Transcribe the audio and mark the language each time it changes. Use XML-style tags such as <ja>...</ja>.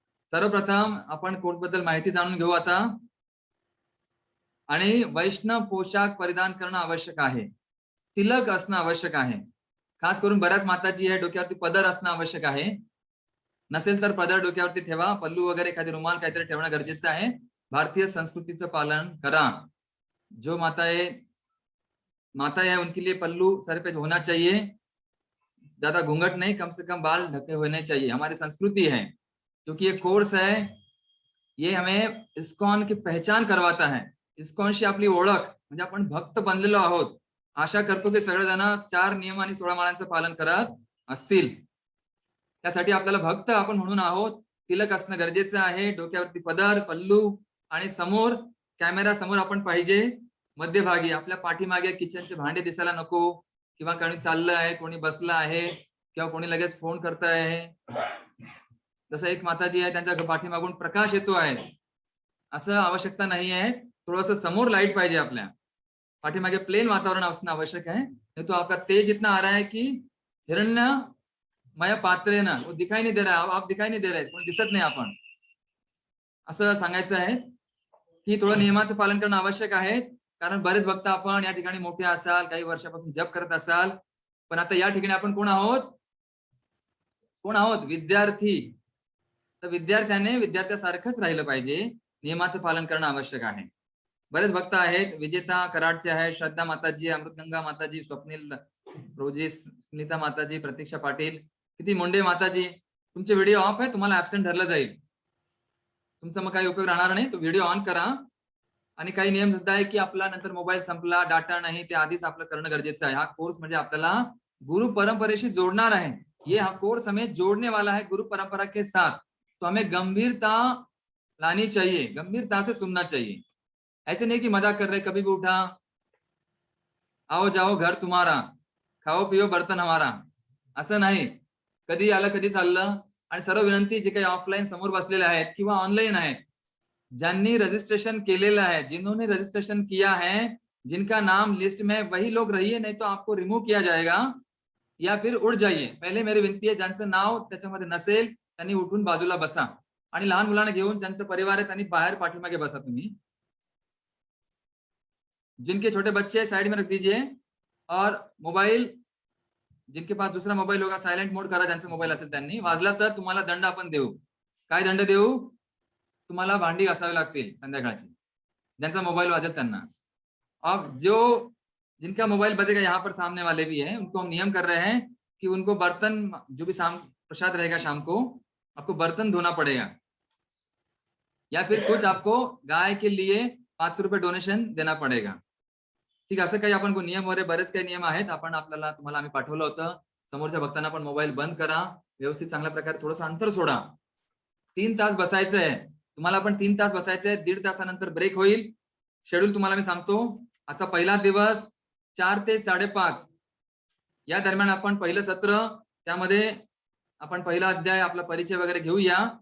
<mr>सर्वप्रथम आपण कोर्स बद्दल माहिती जाणून घेऊ आता. आणि वैष्णव पोशाख परिधान करणं आवश्यक आहे. तिलक असणं आवश्यक आहे. खास करून बऱ्याच माताजी आहे, डोक्यावरती पदर असणं आवश्यक आहे. नसेल तर पदर डोक्यावरती ठेवा, पल्लू वगैरे एखादी रुमाल काहीतरी ठेवणं गरजेचं आहे. भारतीय संस्कृतीचं पालन करा.</mr> <hi>जो माता है उनके लिए पल्लू सर पे होना चाहिए, ज्यादा घूंघट नहीं, कम से कम बाल ढके होने चाहिए. हमारी संस्कृति है, क्योंकि ये कोर्स है, ये हमें इस्कॉन की पहचान करवाता है.</hi> <mr>इस्कॉनशी आपली ओळख म्हणजे आपण भक्त बनलेलो आहोत. आशा करतो की सगळेजण 4 नियम आणि 16 माळांचं पालन करत असतील. त्यासाठी आपल्याला भक्त आपण म्हणून आहोत. तिलक असणं गरजेचं आहे. डोक्यावरती पदर, पल्लू आणि समोर कॅमेरा समोर आपण पाहिजे. मध्यभागी आपल्या पाठीमागे किचनचे भांडे दिसायला नको, किंवा कोणी चाललं आहे, कोणी बसलं आहे, किंवा कोणी लगेच फोन करत आहे. जसं एक माताजी आहे, त्यांच्या पाठीमागून प्रकाश येतो आहे, असं आवश्यकता नाही आहे. थोडंसं समोर लाईट पाहिजे. आपल्या पाठीमागे प्लेन वातावरण असणं आवश्यक है.</mr> <hi>नहीं तो आपका तेज इतना आ रहा है कि हिरण्यमय पात्रे ना वो दिखाई नहीं दे रहा है. आप दिखाई नहीं दे रहे,</hi> <mr>कोणी दिसत नाही आपण, असं सांगायचं आहे की थोडं नियमाचं पालन करणं आवश्यक आहे. कारण बरेच भक्त आपण या ठिकाणी मोठे असाल, काही वर्षापासून जप करत असाल, पण आता या ठिकाणी आपण कोण आहोत? कोण आहोत? विद्यार्थी. तर विद्यार्थ्याने विद्यार्थ्यासारखंच राहिलं पाहिजे. नियमाचं पालन करणं आवश्यक आहे. बरेच भक्त आहेत. विजेता कराडचे आहे, श्रद्धा माताजी, अमृतगंगा माताजी, स्वप्नील रोजी, स्मिता माताजी, प्रतीक्षा पाटील, किती मुंडे माताजी. तुमचे व्हिडिओ ऑफ आहे, तुम्हाला ऍब्सेंट धरलं जाईल. तुमचा मग काही उपयोग राहणार नाही. तो व्हिडिओ ऑन करा. आणि काही नियम सुद्धा आहे की आपला नंतर मोबाईल संपला, डाटा नाही, ते आधीच आपलं करणं गरजेचं आहे. हा कोर्स म्हणजे आपल्याला गुरु परंपरेशी जोडणार आहे.</mr> <hi>ये हा कोर्स हमें जोड़ने वाला है गुरु परंपरा के साथ. तो हमें गंभीरता लानी चाहिए, गंभीरता से सुनना चाहिए. ऐसे नहीं कि मजाक कर रहे, कभी भी उठा, आओ जाओ घर तुम्हारा, खाओ पिओ बर्तन हमारा,</hi> <mr>असं नाही. कधी आलं कधी चाललं. आणि सर्व विनंती जे काही ऑफलाईन समोर बसलेले आहेत किंवा ऑनलाईन आहेत, ज्यांनी रजिस्ट्रेशन केलेलं</mr> <hi>है, जिन्होंने रजिस्ट्रेशन किया है, जिनका नाम लिस्ट में, वही लोग रहिए, नहीं तो आपको रिमूव किया जाएगा या फिर उठ जाइए.</hi> <mr>पहिले मेरी विनंती आहे, ज्यांचं नाव त्याच्यामध्ये नसेल त्यांनी उठून बाजूला बसा. आणि लहान मुलांना घेऊन ज्यांचं परिवार आहे त्यांनी बाहेर पाठीमागे बसा.</mr> <hi>तुम्ही जिनके छोटे बच्चे साइड में रख दीजिए. और मोबाईल, जिनके पास दूसरा मोबाईल होगा सायलेंट मोड करा.</hi> <mr>ज्यांचा मोबाईल असेल त्यांनी. वाजला तर तुम्हाला दंड आपण देऊ. काय दंड देऊ? तुम्हाला भांडी घासावी लागतील संध्याकाळची, ज्यांचा मोबाईल वाजेल त्यांना.</mr> <hi>अब जिनका मोबाइल बजेगा, यहाँ पर सामने वाले भी हैं, उनको हम नियम कर रहे हैं कि उनको बर्तन, जो भी शाम प्रसाद रहेगा शाम को, आपको बर्तन धोना पड़ेगा, या फिर कुछ आपको गाय के लिए 500 रुपये डोनेशन देना पड़ेगा.</hi> <mr>ठीक आहे. असं काही आपण नियम वगैरे बरेच काही नियम आहेत. तुम्हाला आम्ही पाठवलं होतं. समोरच्या भक्तांना पण मोबाईल बंद करा, व्यवस्थित चांगल्या प्रकारे थोडंसं अंतर सोडा. 3 तास बसायचं आहे तुम्हाला. पण 3 तास बसायचं आहे. 1.5 तासानंतर ब्रेक होईल. शेड्यूल तुम्हाला मी सांगतो. आजचा पहिला दिवस 4 ते 5:30 या दरम्यान आपण पहिलं सत्र, त्यामध्ये आपण पहिला अध्याय, आपला परिचय वगैरे घेऊया.</mr>